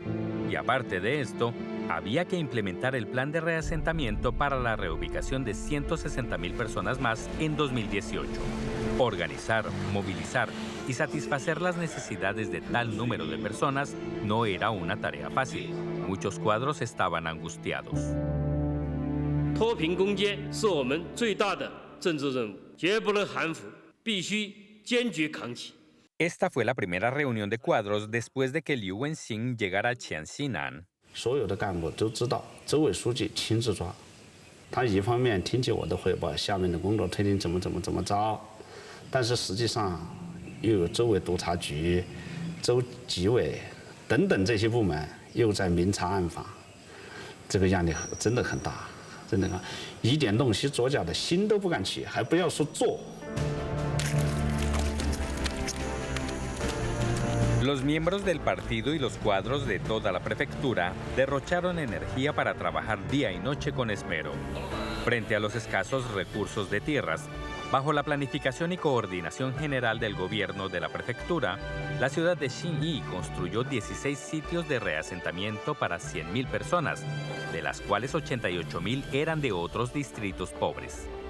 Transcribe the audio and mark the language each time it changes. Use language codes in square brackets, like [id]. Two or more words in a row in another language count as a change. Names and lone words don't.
[es] Y aparte de esto, había que implementar el plan de reasentamiento para la reubicación de 160.000 personas más en 2018. Organizar, movilizar y satisfacer las necesidades de tal número de personas no era una tarea fácil. Muchos cuadros estaban angustiados. [zh] 脱贫攻坚是我们最大的政治任务，绝不能含糊，必须坚决扛起。 [es] Esta fue la primera reunión de cuadros después de que Liu Wenxin llegara a Qianxinan. [zh] 所有的干部都知道，州委书记亲自抓。他一方面听取我的汇报，下面的工作推进怎么着，但是实际上又有州委督察局、州纪委等等这些部门又在明察暗访，这个压力真的很大，真的一点洞悉左脚的心都不敢起，还不要说做。 [es] Los miembros del partido y los cuadros de toda la prefectura derrocharon energía para trabajar día y noche con esmero. Frente a los escasos recursos de tierras, bajo la planificación y coordinación general del gobierno de la prefectura, la ciudad de Xinyi construyó 16 sitios de reasentamiento para 100.000 personas, de las cuales 88.000 eran de otros distritos pobres.